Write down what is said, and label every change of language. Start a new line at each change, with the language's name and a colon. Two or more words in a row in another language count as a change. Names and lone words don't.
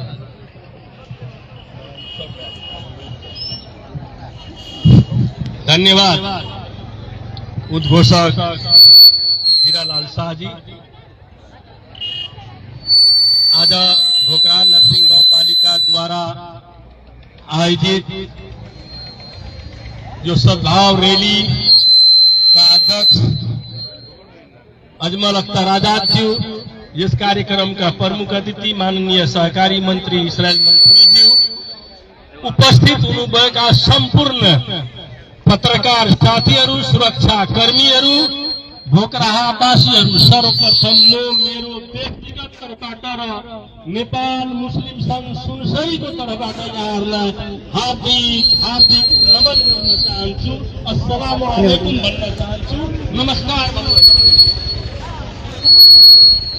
Nepali: धन्यवाद उद्घोषक हीरालाल शाहजी।
Hindi: आज भोकरा नरसिंह गाउँपालिका द्वारा आयोजित जो सद्भाव रैली का अध्यक्ष अजमल
Nepali: अख्तर आजाद ज्यू,
Hindi: इस कार्यक्रम का प्रमुख अतिथि
Nepali: माननीय सहकारी मंत्री इसराइल मंत्री ज्यू, उपस्थित हुनुभएका सम्पूर्ण पत्रकार साथीहरू, सुरक्षा कर्मीहरू, भोकराहावासीहरू, सर्वप्रथम म मेरो व्यक्तिगत तर्फबाट र नेपाल मुस्लिम संघ सुनसरीको तर्फबाट यहाँहरूलाई हार्दिक नमन गर्न चाहन्छु।
Arabic: السلام عليكم
Nepali: भन्न चाहन्छु। नमस्कार भन्न चाहन्छु।